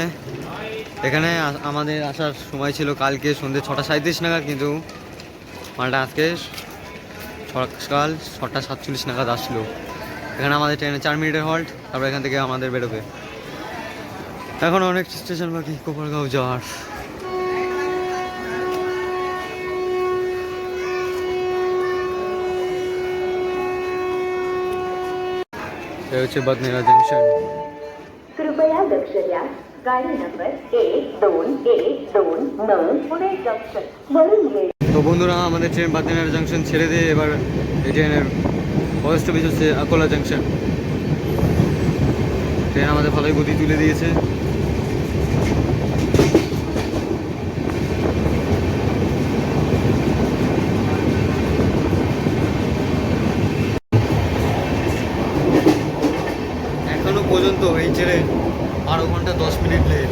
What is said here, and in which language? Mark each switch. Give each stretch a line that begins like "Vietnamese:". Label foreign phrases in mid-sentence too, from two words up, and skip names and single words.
Bangla: এখানে আমাদের আসার সময় ছিল কালকে সন্ধ্যে 6:37 নাগাদ, কিন্তু মালটা আজকে সকাল 6:47 নাগাদ আসলো। এখানে আমাদের ট্রেনে 4 মিনিটের হল্ট, তারপর এখান থেকে আমাদের বেরোবে। এখন অনেক স্টেশন বাকি কোপারগাঁও যাওয়ার।
Marathi: हे होचे बदनेरा जंक्शन। कृपया लक्ष द्या, गाडी नंबर 1212 पुणे जंक्शन वरून गेली।
Bangla: তো বন্ধুরা আমাদের ট্রেন বাদনেরা জংশন ছেড়ে দিয়ে এবার এই ট্রেনের পরের স্টপেজ হচ্ছে আকোলা জংশন। ট্রেন আমাদের ভালোই গতি তুলে দিয়েছে। এখনো পর্যন্ত এই ট্রেন 12 ঘন্টা 10 মিনিট লেট।